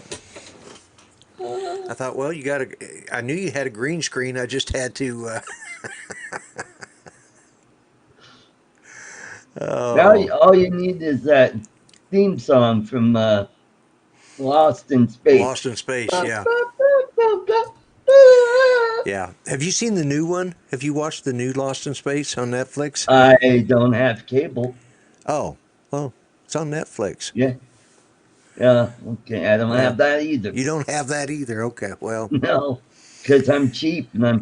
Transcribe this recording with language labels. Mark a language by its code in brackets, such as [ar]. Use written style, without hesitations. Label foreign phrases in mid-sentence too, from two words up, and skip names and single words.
[en] I thought, well, I knew you had a green screen. I just had to. Now Oh, all you need is that theme song from Lost in Space. Lost in Space. Ba, Yeah, ba, ba, ba, ba, ba. yeah. Have you seen the new one? Have you watched the new Lost in Space on Netflix? I don't have cable. Oh, well, it's on Netflix. Yeah, yeah, okay. I don't Well, have that either. you don't have that either. Okay, well, No, because I'm cheap and I'm